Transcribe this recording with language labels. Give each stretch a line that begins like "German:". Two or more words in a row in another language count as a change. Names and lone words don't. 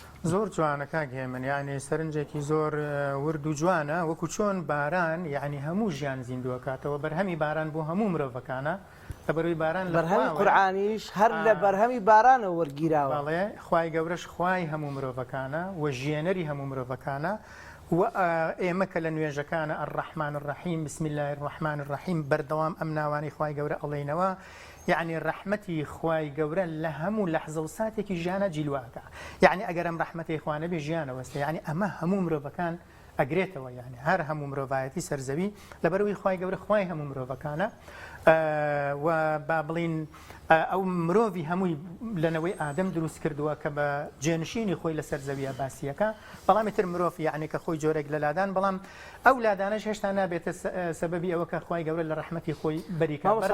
Central Kurdish: زۆر جوانە کاک هێمن یعنی سەرنجێکی زۆر ورد و جوانە وەکو چۆن باران یعنی هەموو ژیان زیندووە کاتەوە بەرهەمی باران بۆ هەموو مرۆڤەکانە لە بەروی باران بەرهەمی قورئانیش هەر لە بەرهەمی بارانەوە وەرگیراوە بەڵێ خوای گەورەش خوای هەموو مرۆڤەکانە و ژێنەری هەموو مرۆڤەکانە و ئێمە کە لە نوێژەکانە
Arabic: الرحمن الرحیم بسم الله الرحمن الرحیم
Central Kurdish: بەردەوام ئەم ناوانی خوای گەورە ئەڵێنەوە یعنی ڕەحمەتی خوای گەورە لە هەموو لەحزە و ساتێکی ژیانە جیلواکە یعنی ئەگەر ئەم ڕەحمەتی خوانە بێ ژیانە وەستە یعنی ئەمە هەموو مرۆڤەکان ئەگرێتەوە یعنی هەر هەموو مرۆڤایەتی سەرزەوی لەبەرەوەی خوای گەورە خوای هەموو مرۆڤەکانە و با بڵین ئەو مرۆڤی هەمووی لەنەوەی ئادەم دروست کردووە کە بە جێنشینی خۆی لەسەر زەویە باسیەکە بەڵامی تر مرۆڤ یعنی کە خۆی جۆرێک لە لادان بەڵام ئەو لادانەش هێشتا نابێتە سەبەبی ئەوە کە خوای گەورە لە ڕەحمەتی خۆی بەریکە